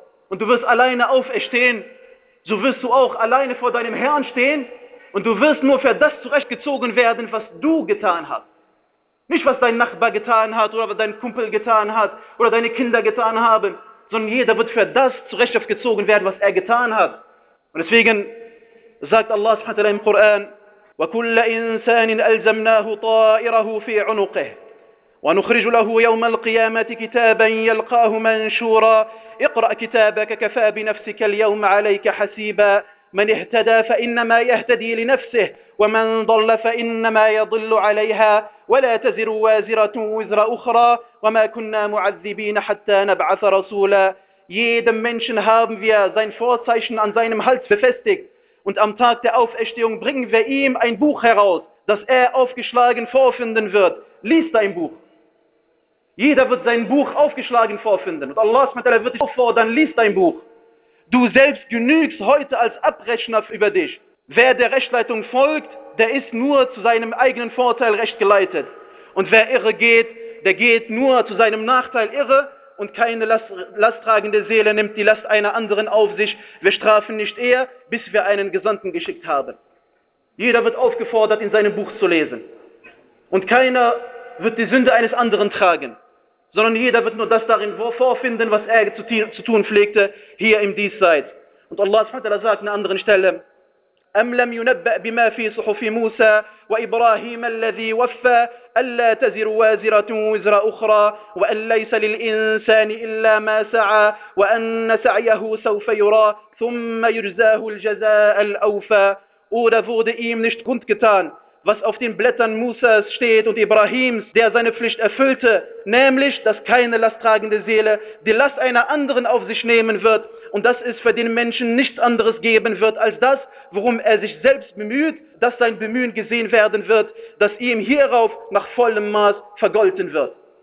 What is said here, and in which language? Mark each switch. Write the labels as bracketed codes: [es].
[de] Und du wirst alleine auferstehen, so wirst du auch alleine vor deinem Herrn stehen und du wirst nur für das zurechtgezogen werden, was du getan hast. Nicht, was dein Nachbar getan hat oder was dein Kumpel getan hat oder deine Kinder getan haben, sondern jeder wird für das zurechtgezogen werden, was er getan hat. Und deswegen sagt Allah subhanahu wa ta'ala im Koran, [ar] وَكُلَّ إِنسَانٍ أَلْزَمْنَاهُ طَائِرَهُ فِي عُنُقِهِ وَنُخْرِجُ لَهُ يَوْمَ الْقِيَامَةِ كِتَابًا يَلْقَاهُ مَنْشُورًا اقرأ كتابك كفى بنفسك اليوم عليك حسيبا من اهتدى فإنما يهتدي لنفسه ومن ضل فإنما يضل عليها ولا تزر وازرة وزر أخرى وما كنا معذبين حتى نبعث رسولا. [de] Jeden Menschen haben wir sein Vorzeichen an seinem Hals befestigt und am Tag der Auferstehung bringen wir ihm ein Buch heraus, das er aufgeschlagen vorfinden wird. Lies dein Buch. Jeder wird sein Buch aufgeschlagen vorfinden. Und Allah wird dich auffordern, lies dein Buch. Du selbst genügst heute als Abrechner über dich. Wer der Rechtleitung folgt, der ist nur zu seinem eigenen Vorteil recht geleitet. Und wer irre geht, der geht nur zu seinem Nachteil irre. Und keine lasttragende Seele nimmt die Last einer anderen auf sich. Wir strafen nicht eher, bis wir einen Gesandten geschickt haben. Jeder wird aufgefordert, in seinem Buch zu lesen. Und keiner wird die Sünde eines anderen tragen, sondern jeder wird nur das darin vorfinden, was er zu tun pflegte, hier im Diesseits. Und Allah subhanahu wa ta'ala sagt an einer anderen Stelle, [ar] أَمْ لَمْ يُنَبَّأْ بِمَا فِي صُحُفِ مُوسَى وَإِبْرَاهِيمَ الَّذِي وَفَّى أَلَّا تَزِرُ وَازِرَةٌ وِزْرَ أُخْرَى وَأَنْ لَيْسَ لِلْإِنسَانِ إِلَّا مَا سَعَى وَأَنَّ سَعْيَهُ سَوْفَ يُرَى ثُمَّ يُجْزَاهُ الْجَزَاءَ الْأَوْفَى. [de] Oder wurde ihm nicht kundgetan, was auf den Blättern Musas steht und Ibrahims, der seine Pflicht erfüllte, nämlich, dass keine lasttragende Seele die Last einer anderen auf sich nehmen wird und dass es für den Menschen nichts anderes geben wird als das, worum er sich selbst bemüht, dass sein Bemühen gesehen werden wird, dass ihm hierauf nach vollem Maß vergolten wird.